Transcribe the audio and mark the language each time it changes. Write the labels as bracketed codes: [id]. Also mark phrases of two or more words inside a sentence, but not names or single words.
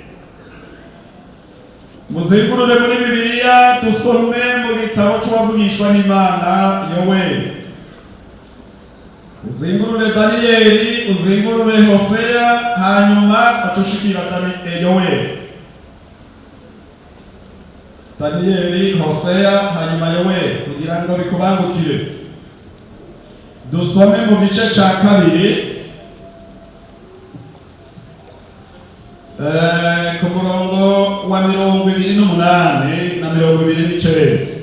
[rn] Muzengurure muri Bibiliya dusome mu gitabo cy'uwavugishwa n'Imana Yoweli. Uzengurure Daniyeli, uzengurure Hosea, hanyuma atushikira Yoweli. Daniyeli, Hosea, hanyuma Yoweli kugira ngo bikubangukire. Dusome mu gice cya kabiri ku murongo wa 28 na 29.